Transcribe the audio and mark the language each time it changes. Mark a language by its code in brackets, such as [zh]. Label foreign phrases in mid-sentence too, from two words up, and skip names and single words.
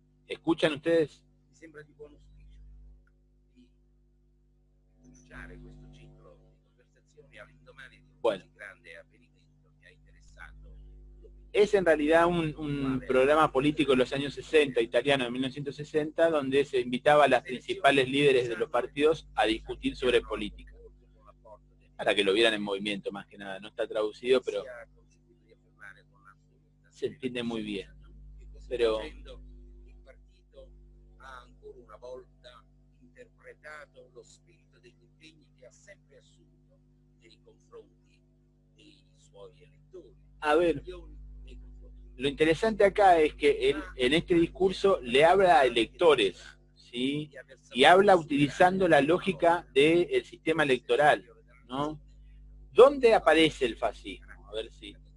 [es] ¿Escuchan ustedes? [it] Mi sembra di buon auspicio di cominciare questo ciclo di conversazioni all'indomani di un [es] Bueno, [it] così grande avvenimento che ha interessato [es] es en realidad un programa político de los años 60, italiano de 1960, donde se invitaba a las principales líderes de los partidos a discutir sobre política, para que lo vieran en movimiento más que nada. No está traducido, pero se entiende muy bien, ¿no? Pero [it] il partito ha ancora una volta interpretato lo spirito degli impegni che ha sempre assunto nei confronti dei suoi elettori. [es] a ver, lo interesante acá es que él, en este discurso le habla a electores, ¿sí? Y habla utilizando la lógica del sistema electoral, ¿no? ¿Dónde aparece el fascismo? A ver si...